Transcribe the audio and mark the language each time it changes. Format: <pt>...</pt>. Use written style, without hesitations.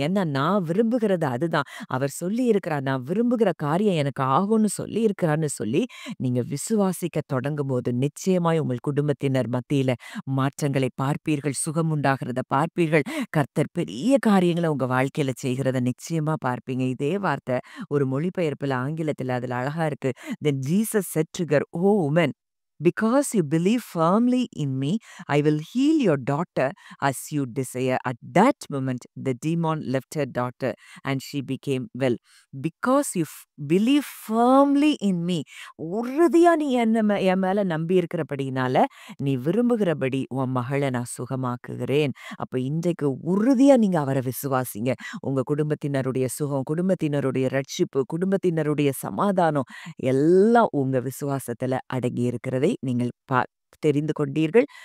<ta>ஏன்னா நான் விரும்புகிறது அதுதான். அவர் சொல்லியிருக்கிறார், நான் விரும்புகிற காரியம் எனக்கு ஆகும்னு சொல்லியிருக்கிறார்ன்னு சொல்லி, நீங்க விசுவாசிக்க தொடங்கும்போது நிச்சயமாய் உங்கள் குடும்பத்தினர் மத்தியில மாற்றங்களை பார்ப்பீர்கள். சுகம் உண்டாகிறத பார்ப்பீர்கள். கர்த்தர் பெரிய காரியங்கள உங்க வாழ்க்கையில செய்கிறத நிச்சயமா பார்ப்பீங்க. இதே வார்த்தை ஒரு மொழிபெயர்ப்புல ஆங்கிலத்துல அதுல அழகா இருக்கு.</ta> <en>Then Jesus said to her, "Oh woman, because you believe firmly in me, I will heal your daughter as you desire." At that moment, the demon left her daughter and she became well. Because you believe firmly in me.</en> <ta>உறுதியா நீ என் மேல நம்பி இருக்கிறபடினால, நீ விரும்புகிறபடி உன் மகளை நான் சுகமாக்குகிறேன். அப்ப இன்றைக்கு உறுதியா நீங்க அவரை விசுவாசிங்க. உங்க குடும்பத்தினருடைய சுகம், குடும்பத்தினருடைய ரட்சிப்பு, குடும்பத்தினருடைய சமாதானம் எல்லாம் உங்க விசுவாசத்துல அடங்கி இருக்கிறதை நீங்கள் தெரிந்து கொண்டீர்கள்.</ta>